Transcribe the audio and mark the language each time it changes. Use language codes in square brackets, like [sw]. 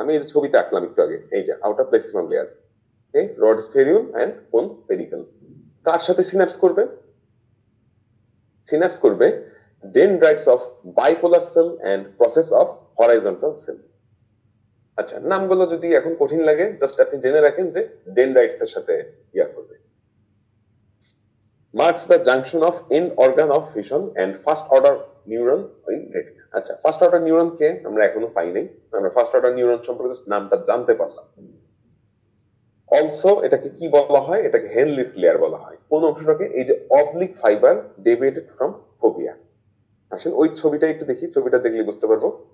[bn] আমি এই যে ছবিটা আঁকলাম একটু আগে, এই যে আউটার প্লেক্সিফর্ম লেয়ার, রড স্ফেরিউল এন্ড কোন পেরিকেল। কার সাথে সিনাপস করবে? [en] synapse [bn] করবে [en] Dendrites of bipolar cell and process of horizontal cell. [bn] আচ্ছা, নামগুলো যদি এখন কঠিন লাগে জাস্ট আপনি জেনে রাখেন যে ডেনড্রাইটস এর সাথে ইয়া করবে। [en] marks the junction of end organ of vision and first order neuron in retina. [bn] আচ্ছা, ফার্স্ট অর্ডার নিউরন কে আমরা এখনো পাই নাই, আমরা ফার্স্ট অর্ডার নিউরন সম্পর্কে নামটা জানতে পারলাম। অলসো এটাকে কি বলা হয়? এটাকে হেনলিস লেয়ার বলা হয়। কোন অংশটাকে? এই যে oblique fibre deviated from phobia. আসেন ওই ছবিটা একটু দেখি, ছবিটা দেখলে বুঝতে পারবো।